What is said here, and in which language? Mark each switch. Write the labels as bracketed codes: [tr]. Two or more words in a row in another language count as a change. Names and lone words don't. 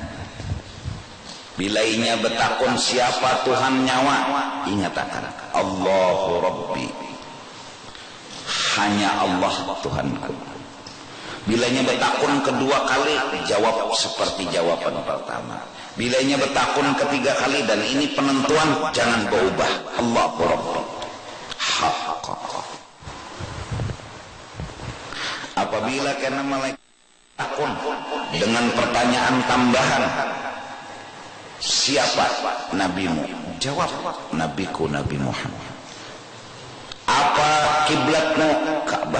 [bjn] Bila inya betakun siapa Tuhan nyawa, ingatakan [ar] الله ربي. [bjn] Hanya Allah Tuhanku. Bilanya betakun kedua kali, jawab seperti jawaban pertama. Bilanya betakun ketiga kali, dan ini penentuan, jangan berubah. [ar] الله ربي. حقا. [bjn] Apabila kena malaikat takun dengan pertanyaan tambahan, siapa nabimu? Jawab, nabiku Nabi Muhammad. Apa kiblatmu? Ka'bah.